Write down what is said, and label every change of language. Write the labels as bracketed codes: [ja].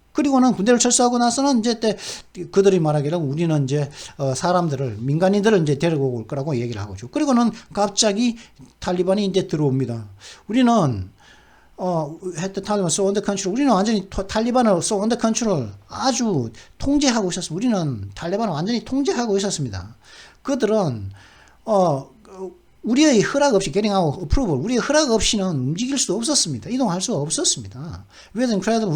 [ko] 그리고는 군대를 철수하고 나서는 이제 그들이 말하기를 우리는 이제 민간인들을 이제 데리고 올 거라고 얘기를 하고 있죠. 그리고는 갑자기 탈리반이 이제 들어옵니다. 우리는 [en] had the Taliban so under control. [ko] 우리는 완전히 탈리반을 [en] so under control [ko] 아주 통제하고 있었습니다. 우리는 탈리반을 완전히 통제하고 있었습니다. 그들은 우리의 허락 없이 [en] getting our approval, [ko] 우리의 허락 없이는 움직일 수 없었습니다. 이동할 수 없었습니다. [en] We had incredible.